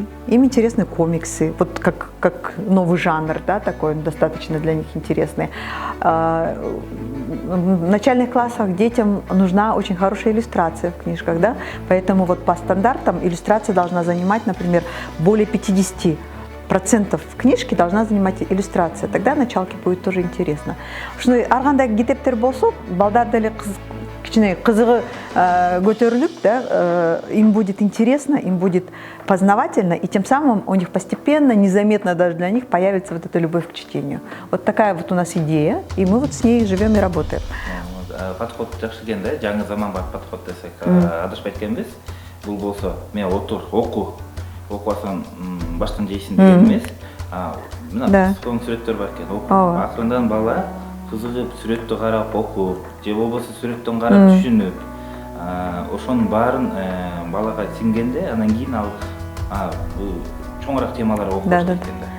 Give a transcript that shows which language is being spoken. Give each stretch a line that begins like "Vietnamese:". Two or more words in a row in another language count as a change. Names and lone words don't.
Russian: Им интересны комиксы, вот как новый жанр, да, такой достаточно для них интересный. В начальных классах детям нужна очень хорошая иллюстрация в книжках, да, поэтому вот по стандартам иллюстрация должна занимать, например, более 50% книжки должна занимать иллюстрация. Тогда началке будет тоже интересно.
Kyrgyz: Ушундай ар кандай китептер болсо, балдар деле кичине кызыгы көтөрүлүп, да,
Russian: им будет интересно, им будет познавательно, и тем самым у них постепенно, незаметно даже для них появится вот эта любовь к чтению. Вот такая вот у нас идея, и мы вот с ней живем и работаем.
Kyrgyz: Подход жакшы экен да, жаңы заманбап подход десек, адашпайт экенбиз. Бул болсо, мен отур, окуу алсаң баштан жейсиң деген эмес. Мына сонун сүрөттөр бар экен. Акырындан бала кызыгып сүрөттү карап окуп, же болбосо сүрөттөн карап түшүнүп, ошонун баарын балага сиңгенде, анан кийин ал бул чоңураак темалар окуп баштайт экен да.